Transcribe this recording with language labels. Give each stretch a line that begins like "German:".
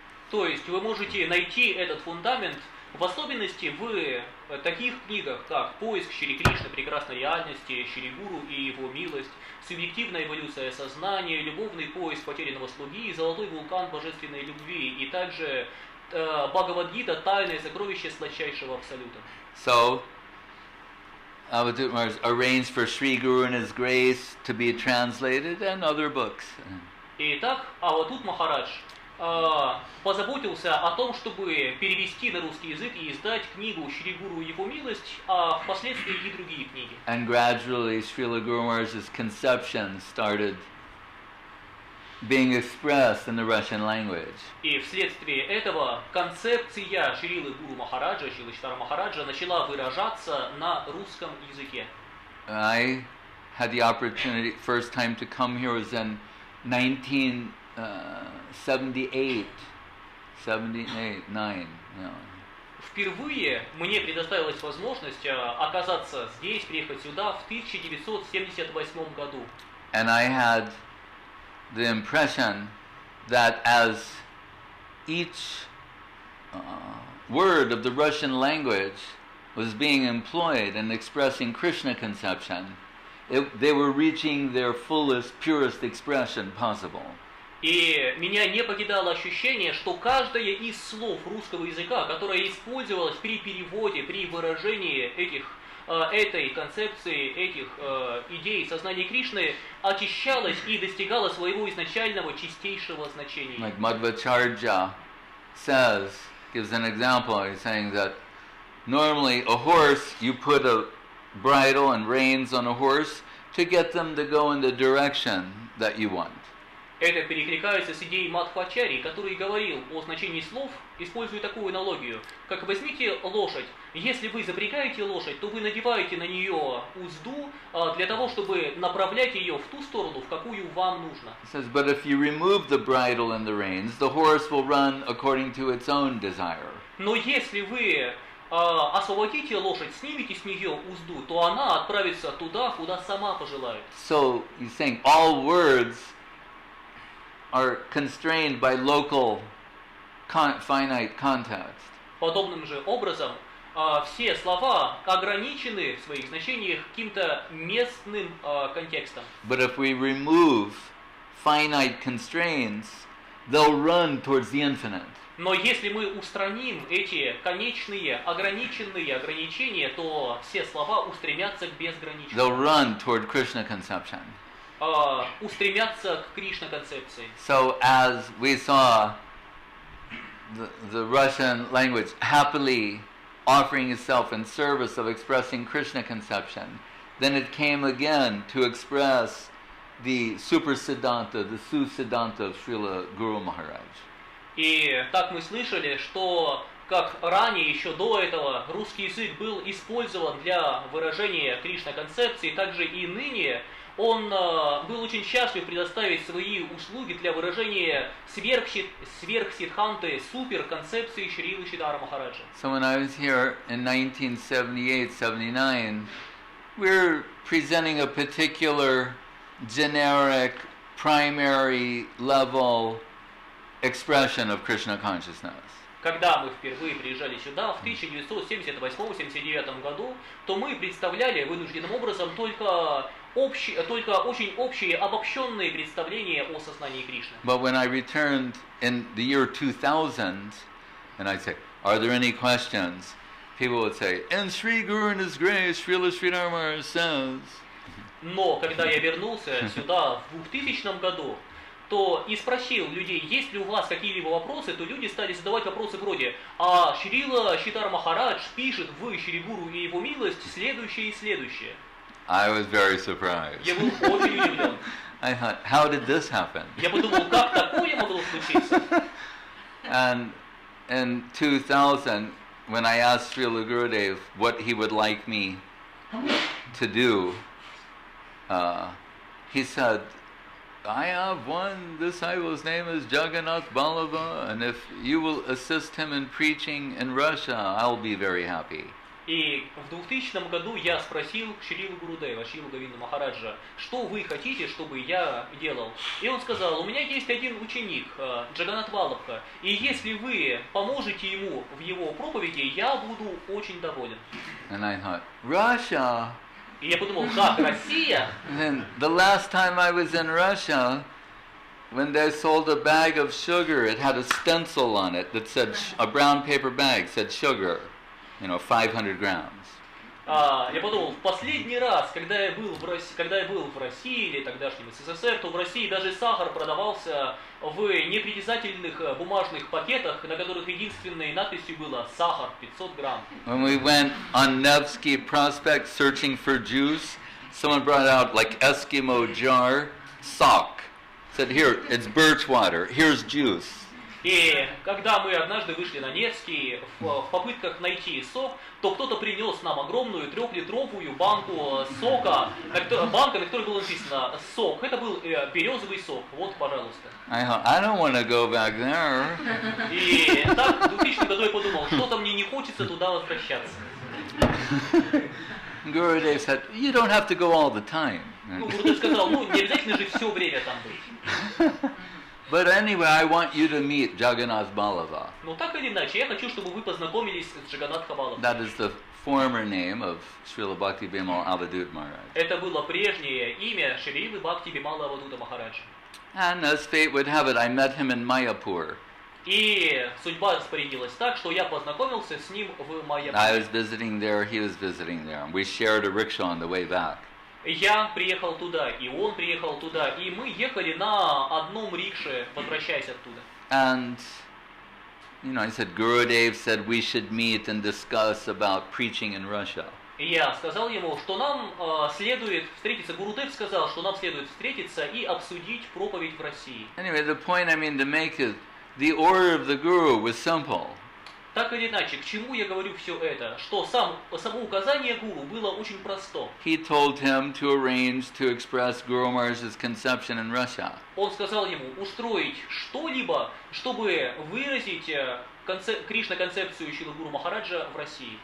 Russian: То есть вы можете найти этот фундамент в особенности в таких книгах, как «Поиск Шри Кришны, прекрасной реальности», «Шри Гуру и его милость», «Субъективная эволюция сознания», «Любовный поиск потерянного слуги», «Золотой вулкан божественной любви» и также Бхагавад-гита «Тайное сокровище сладчайшего абсолюта».
English: So, Avadhута Maharaj arranged for Sri Guru and His Grace to be translated and other books.
Russian: Итак, Авадхута Махарадж позаботился о том, чтобы перевести на русский язык и издать книгу «Шри Гуру и его милость», а впоследствии и другие книги.
English: And gradually Srila Guru Maharaj's conception started being expressed in the Russian language.
Russian: И вследствие этого концепция Шрилы Гуру Махараджа, Шрилы Шрила Махараджа, начала выражаться на русском языке.
English: I had the opportunity, first time to come here was in 1978, 9.
Russian: Впервые мне предоставилась возможность оказаться здесь, приехать сюда в 1978 году.
English: And I had the impression that as each word of the Russian language was being employed in expressing Krishna conception, they were reaching their fullest, purest expression possible.
Russian: И меня не покидало ощущение, что каждое из слов русского языка, которое использовалось при переводе, при выражении этой концепции, этих идей сознания Кришны, очищалось и достигало своего изначального чистейшего значения.
English: Like Madhvacharya says, gives an example, he's saying that normally a horse, you put a bridle and reins on a horse to get them to go in the direction that you want.
Russian: Это перекликается с идеей Мадхвачарьи, который говорил о значении слов, используя такую аналогию, как возьмите лошадь. Если вы запрягаете лошадь, то вы надеваете на нее узду для того, чтобы направлять ее в ту сторону, в какую вам нужно.
English: He says, but if you remove the bridle and the reins, the horse will run according to its own desire.
Russian: Но если вы освободите лошадь, снимите с нее узду, то она отправится туда, куда сама пожелает.
English: So he's saying all words are constrained by local finite context.
Russian: Подобным же образом все слова ограничены в своих значениях каким-то местным контекстом.
English: But if we remove finite constraints, they'll run towards the infinite.
Russian: Но если мы устраним эти конечные, ограниченные ограничения, то все слова устремятся к безграничному.
English: They'll run toward Krishna conception.
Russian: Устремятся к Кришна-концепции.
English: So as we saw the Russian language happily offering itself in service of expressing Krishna conception, then it came again to express the super siddhanta, the su-siddhanta of Srila Guru Maharaj.
Russian: И так мы слышали, что как ранее, еще до этого, русский язык был использован для выражения Кришна-концепции, также и ныне он был очень счастлив предоставить свои услуги для выражения сверхсиддханты, супер-концепции Шрилы Шридхара Махараджа.
English: So when I was here in 1978-79, we're presenting a particular generic, primary level expression of Krishna consciousness.
Russian: Когда мы впервые приезжали сюда в 1978-79 году, то мы представляли вынужденным образом только очень общие, обобщенные представления о сознании Кришны.
English: But when I returned in the year 2000, and I'd say, are there any questions? People would say, and Sri Guru and His Grace, Srila Sridhar Maharaj says.
Russian: Но когда я вернулся сюда в 2000 году, то и спросил людей, есть ли у вас какие-либо вопросы, то люди стали задавать вопросы вроде, а Шрила Шридхар Махарадж пишет в Шри Гуру и его милость следующее и следующее.
English: I was very surprised.
Russian: Я был очень удивлен.
English: I thought, how did this happen?
Russian: Я подумал, как такое могло случиться?
English: And in 2000, when I asked Srila Gurudev what he would like me to do, he said, I have one disciple, his name is Jagannath Ballava, and if you will assist him in preaching in Russia, I'll be very happy.
Russian: И в 2000 году я спросил Шрилу Гурудева, Шрилу Говинду Махараджа, что вы хотите, чтобы я делал? И он сказал, у меня есть один ученик, Джаганат Валабха, и если вы поможете ему в его проповеди, я буду очень доволен.
English: And I thought, Russia?
Russian: И я подумал, как, Россия?
English: And then the last time I was in Russia, when they sold a bag of sugar, it had a stencil on it that said, a brown paper bag said sugar, 500 grams.
Russian: Я подумал, в последний раз, когда я был в России или тогдашнем СССР, то в России даже сахар продавался в непритязательных бумажных пакетах, на которых единственной надписью было «сахар 500 грамм».
English: When we went on Nevsky Prospect searching for juice, someone brought out like Eskimo jar, sock. Said, here, it's birch water, here's juice.
Russian: И когда мы однажды вышли на Невский в попытках найти сок, то кто-то принес нам огромную 3-литровую банку сока, банка, на которой было написано «сок». Это был березовый сок. Вот, пожалуйста.
English: I don't want to go back there.
Russian: И так в 2000 году я подумал, что-то мне не хочется туда возвращаться.
English: Gurudev said, you don't have to go all the time.
Russian: Гурудев сказал, не обязательно же все время там быть.
English: But anyway, I want you to meet Jagannath Ballava.
Russian: Но так или иначе, я хочу, чтобы вы познакомились с Джаганатха Балавой.
English: That is the former name of Srila Bhakti Bimala Avadhut Maharaj.
Russian: Это было прежнее имя Шрилы Бхакти Бимала Авадхута Махараджа.
English: And as fate would have it, I met him in Mayapur.
Russian: И судьба распорядилась так, что я познакомился с ним в Майяпуре.
English: I was visiting there, he was visiting there. We shared a rickshaw on the way back.
Russian: Я приехал туда, и он приехал туда, и мы ехали на одном рикше, возвращаясь оттуда.
English: And, I said, Gurudev said we should meet and discuss about preaching in Russia.
Russian: И я сказал ему, что нам следует встретиться, Гурудев сказал, что нам следует встретиться и обсудить проповедь в России.
English: Anyway, the point I mean to make is, the order of the Guru was simple.
Russian: Так или иначе, к чему я говорю все это? Что само указание гуру было очень просто.
English: He told him to arrange to express Guru Maharaj's conception in Russia.
Russian: Он сказал ему устроить что-либо, чтобы выразить Кришна-концепцию Шрилы Гуру Махараджа в России.